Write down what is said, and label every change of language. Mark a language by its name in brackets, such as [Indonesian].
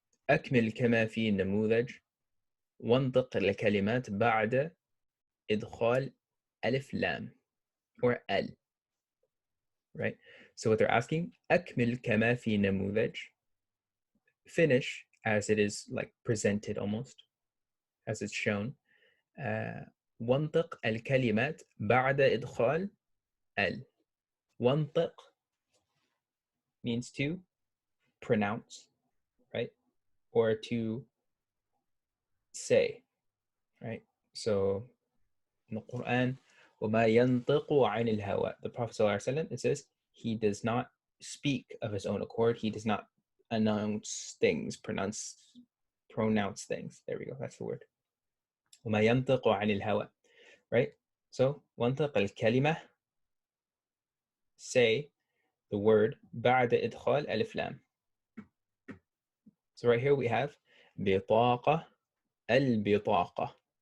[Arabic] أكمل كما في النموذج وانطق الكلمات بعد إدخال ألف لام or L, right? [English] So what they're asking, أكمل كما في نموذج, finish as it is like presented almost, as it's shown. [Arabic] وانطق الكلمات بعد إدخال L. [English] وانطق means to pronounce, right? Or to say, right? So in the Quran, وَمَا يَنطِقُ عَنِ الْهَوَىٰ, the Prophet ﷺ, it says he does not speak of his own accord. He does not announce things, pronounce things. There we go. That's the word. [Arabic] وَمَا يَنطِقُ عَنِ الْهَوَىٰ, right? So وَانطِق الكلمة, say the word بعد إدخال ألف لام. [English] So right here we have بطاقة البطاقة.